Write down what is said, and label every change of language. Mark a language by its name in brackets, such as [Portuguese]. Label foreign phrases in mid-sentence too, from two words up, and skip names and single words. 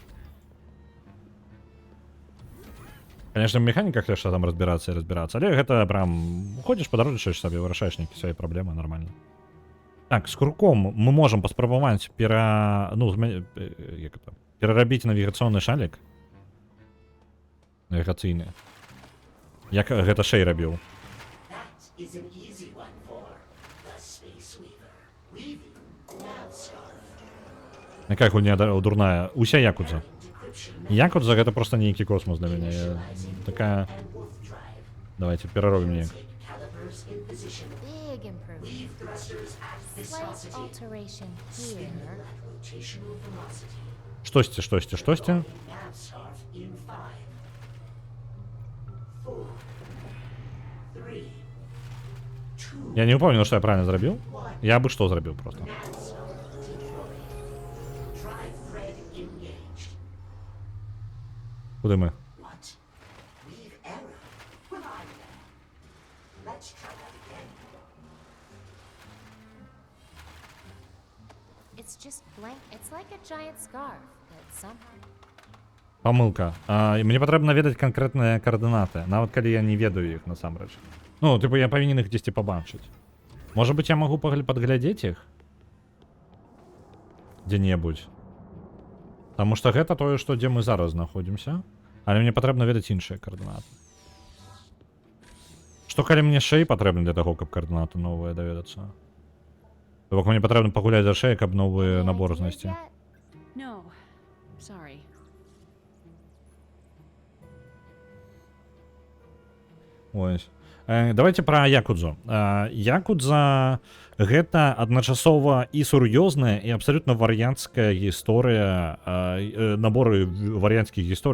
[Belarusian] Конечно, в механіках яшчэ там разбірацца, але гэта прям ходзіш, падарожнічаеш сабе, вырашаеш нейкія свае праблемы нормально. Так, з курком мы можам паспрабаваць перарабіць навігацыйны шалік. Навігацыйны. Як гэта Шэй рабіў. [English] Is an easy one for the Space Weaver. Weaving Navscarf. [Belarusian] Якая гульня дурная. Уся Якудза. Якудза гэта просто нейкі космос для мяне. Такая... Давайте пераробім неяк. [English] Big improvement. Slight alteration here. [Belarusian] Штосьці. [Russian] Я не упомнил, что я правильно зрабіў. [Belarusian] Я бы что зрабіў просто. Куды мы? [English] It's just blank. It's like a giant scarf, but somehow. [Belarusian] Памылка. Мне патрэбна ведаць канкрэтныя каардынаты, нават калі я не ведаю іх насамрэч. Ну, типу, я павінен іх дзесьці пабачыць. Можа быць, я магу падглядзець іх? Дзе-небудзь. Таму што гэта тое, што дзе мы зараз знаходзімся, але мне патрэбна ведаць іншыя каардынаты. Што калі мне Шэй патрэбны для таго, каб каардынаты новыя даведацца? То бок мне патрэбна пагуляць за Шэй, каб новы набор знайсці. [English] No, sorry. [Belarusian] Ось. Давайте пра Якудзу. Якудза гэта адначасова і сур'ёзная і абсалютна варыянцкая гісторыя, наборы варыянцкіх гісторый.